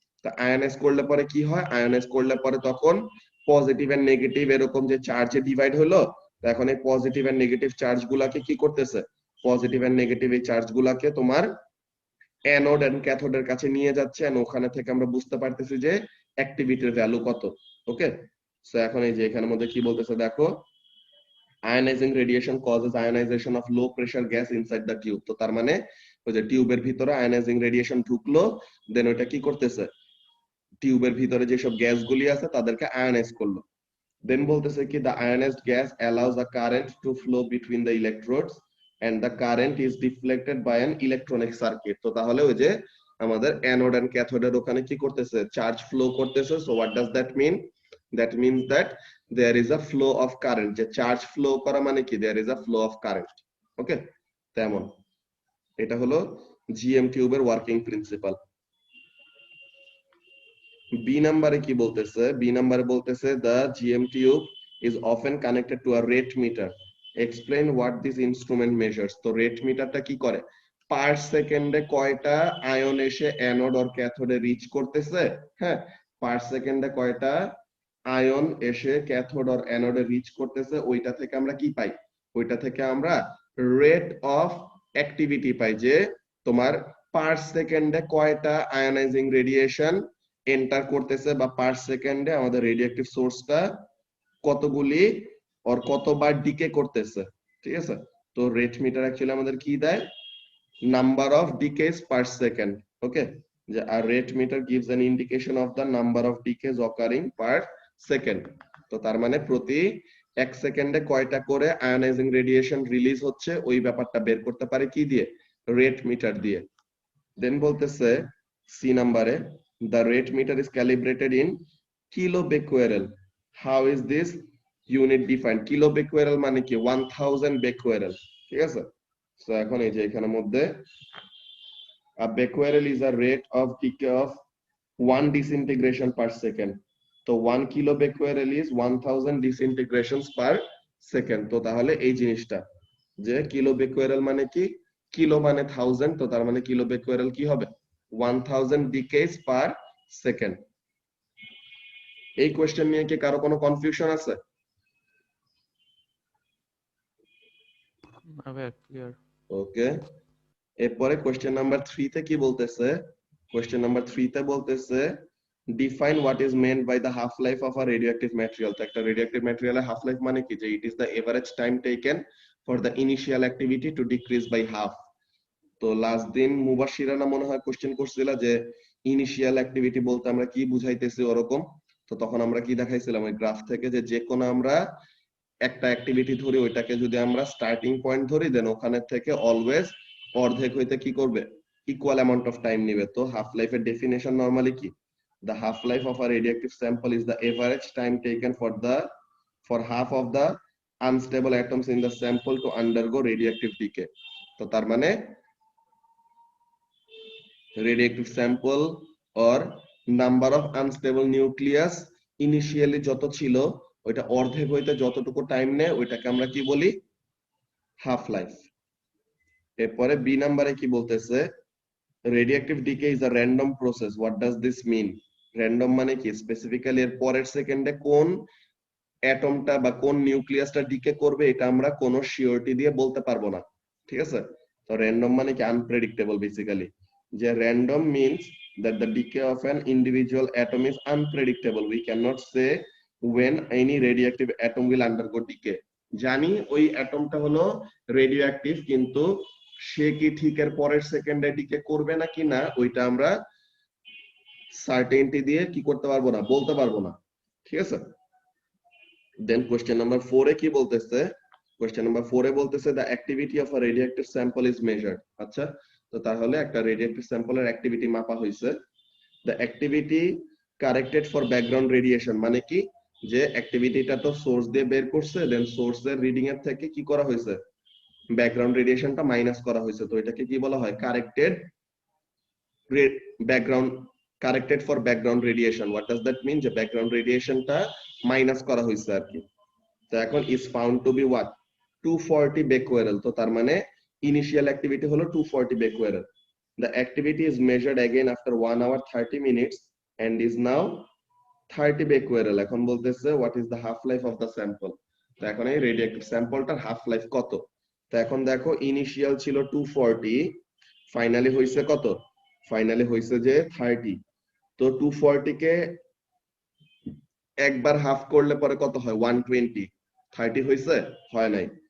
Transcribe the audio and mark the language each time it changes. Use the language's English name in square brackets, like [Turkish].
[Bangla] তো আয়োনাইজ করলে পরে কি হয়, আয়োনাইজ করলে পরে তখন পজিটিভ এন্ড নেগেটিভ এরকম যে চার্জে ডিভাইড হলো, তো এখন এই পজিটিভ এন্ড নেগেটিভ চার্জ গুলাকে কি করতেছে, পজিটিভ এন্ড নেগেটিভ এই চার্জ গুলাকে তোমার অ্যানোড এন্ড ক্যাথোডের কাছে নিয়ে যাচ্ছে, এন্ড ওখানে থেকে আমরা বুঝতে পারতেছি যে অ্যাক্টিভিটির ভ্যালু কত। ওকে, সো এখন এই যে এখানের মধ্যে কি বলতেছে দেখো, [English] ionizing radiation causes ionization of low pressure gas inside the tube। [Bangla] তো তার মানে ওই যে টিউবের ভিতরে আয়োনাইজিং রেডিয়েশন ঢুকলো, দেন ওইটা কি করতেছে, টিউবের ভিতরে যেসব গ্যাসগুলি আছে তাদেরকে আয়োনাইজ করলো। দেন বলতেছে কি [English] the ionized gas allows a current to flow between the electrodes and the current is deflected by an electronic circuit। [Bangla] তো তাহলে ওই যে আমাদের অ্যানোড এন্ড ক্যাথোডের ওখানে কি করতেছে, চার্জ ফ্লো করতেছে। [English] so what does that mean, that means that there is a flow of current, [Bangla] যে চার্জ ফ্লো করা মানে কি, [English] there is a flow of current। [Bangla] ওকে, তেমন এটা হলো জিএম টিউবের ওয়ার্কিং প্রিন্সিপাল। বি নাম্বারে কি বলতেছে, বি নাম্বারে বলতেছে [English] the GM tube is often connected to a rate meter, explain what this instrument measures। [Bangla] তো রেট মিটারটা কি করে, পার সেকেন্ডে কয়টা আয়ন এসে অ্যানোড অর ক্যাথোডে রিচ করতেছে, হ্যাঁ, পার সেকেন্ডে কয়টা আয়ন এসে ক্যাথোড অর অ্যানোডে রিচ করতেছে, ওইটা থেকে আমরা কি পাই, ওইটা থেকে আমরা রেট অফ অ্যাক্টিভিটি পাই, যে তোমার পার সেকেন্ডে কয়টা আয়োনাইজিং রেডিয়েশন এন্টার করতেছে, বা পার সেকেন্ডে আমাদের রেডিওঅ্যাক্টিভ সোর্সটা কতগুলি আর কতবার ডিকে করতেছে, ঠিক আছে। তো রেট মিটার অ্যাকচুয়ালি আমাদের কি দেয়, নাম্বার অফ ডিকেজ পার সেকেন্ড। [English] Okay, যে আর rate meter gives an indication of the number of decays occurring per second. [Bangla] তো তার মানে প্রতি এক সেকেন্ডে কয়টা করে আয়োনাইজিং রেডিয়েশন রিলিজ হচ্ছে, ওই ব্যাপারটা বের করতে পারে কি দিয়ে, রেট মিটার দিয়ে। দেন বলতেছে সি নাম্বারে, [English] the rate meter is calibrated in kilobecquerel, how is this unit defined, kilobecquerel [Bangla] মানে কি [English] 1000 becquerel, [Bangla] ঠিক আছে। সো এখন এই যে এখানের মধ্যে [English] a becquerel is a rate of decay of 1 disintegration per second। তো 1 kilobecquerel is 1000 disintegrations per second। [Bangla] তো তাহলে এই জিনিসটা যে kilobecquerel মানে কি, কিলো মানে 1000, তো তার মানে kilobecquerel কি হবে, 1000 ডিকেজ পার সেকেন্ড। এই কোশ্চেন নিয়ে কি কারো কোনো কনফিউশন আছে? ক্লিয়ার। ওকে, এরপরে কোশ্চেন নাম্বার 3 তে কি বলতেছে, কোশ্চেন নাম্বার 3 তে বলতেছে [English] Define what is meant by the half life of a radioactive material. [Bangla] তো একটা রেডিওঅ্যাক্টিভ ম্যাটেরিয়ালের হাফ লাইফ মানে কি, যে [English] It is the average time taken for the initial activity to decrease by half. [Bangla] তো last দিন মুবাশিরা না মনে হয় কোশ্চেন করছিল যে ইনিশিয়াল অ্যাক্টিভিটি বলতে আমরা কি বুঝাইতেছি ওরকম। তো তখন আমরা কি দেখাইছিলাম ওই গ্রাফ থেকে যে যে কোনো আমরা একটা অ্যাক্টিভিটি ধরি ওইটাকে যদি আমরা স্টার্টিং পয়েন্ট ধরি দেন ওখানে থেকে অলওয়েজ অর্ধেক হইতে কি করবে ইকুয়াল অ্যামাউন্ট অফ টাইম নিবে। তো হাফ লাইফের ডেফিনেশন নরমালি কি, [English] the half life of a radioactive sample is the average time taken for half of the unstable atoms in the sample to undergo radioactive decay. [Bangla] তো তার মানে [English] radioactive sample or number of unstable nucleus initially [Bangla] যত ছিল ওইটা অর্ধেক হইতে যতটুকু time নেয় ওইটাকে আমরা কি বলি হাফ লাইফ। এরপরে বি নাম্বারে কি বলতেছে, [English] radioactive decay is a random process. What does this mean? [Bangla] Random মানে কি, স্পেসিফিক্যালি এর পরের সেকেন্ডে কোন অ্যাটমটা বা কোন নিউক্লিয়াসটা ডিকে করবে এটা আমরা কোনো সিওরিটি দিয়ে বলতে পারবো না, ঠিক আছে। তো র্যান্ডম মানে কি আনপ্রেডিক্টেবল বেসিক্যালি, যে random means [English] that the decay of an individual atom is unpredictable. We cannot say when any radioactive atom will undergo decay. [Bangla] জানি ওই অ্যাটমটা হলো রেডিওঅ্যাক্টিভ, কিন্তু সে কি ঠিক এর পরের সেকেন্ডে ডিকে করবে নাকি না ওইটা আমরা সার্টেনটি দিয়ে কি করতে পারবো না, বলতে পারবো না, ঠিক আছে। দেন কোশ্চেন নাম্বার 4 এ কি বলতেছে, কোশ্চেন নাম্বার 4 এ বলতেছে [English] the activity of a radioactive sample is measured. [Bangla] আচ্ছা, তো তাহলে একটা রেডিওঅ্যাক্টিভ স্যাম্পলের অ্যাক্টিভিটি মাপা হইছে। [English] the activity corrected for background radiation [Bangla] মানে কি, যে অ্যাক্টিভিটিটা তো সোর্স দিয়ে বের করছে, দেন সোর্সের রিডিং এর থেকে কি করা হয়েছে ব্যাকগ্রাউন্ড রেডিয়েশনটা মাইনাস করা হয়েছে। তো এটাকে কি বলা হয় corrected background, corrected for background radiation. What does that mean, যে ব্যাকগ্রাউন্ড রেডিয়েশনটা মাইনাস করা হয়েছে আর কি। তো এখন [English] Is found to be what 240 becquerel. [Bangla] তো তার মানে ইনিশিয়াল অ্যাক্টিভিটি হলো 240 বেকুয়ারেল। [English] The activity is measured again after 1 hour 30 minutes and is now 30 becquerel. [Bangla] এখন বলতেছে [English] what is the half life of the sample. [Bangla] তো এখন এই রেডিওঅ্যাক্টিভ স্যাম্পলটার হাফ লাইফ কত। তো এখন দেখো ইনিশিয়াল ছিল 240, ফাইনালি হইছে কত, ফাইনালি হইছে যে 30। তো 240 কে একবার হাফ করলে পরে কত হয় 120, 30 হইছে, হয় নাই।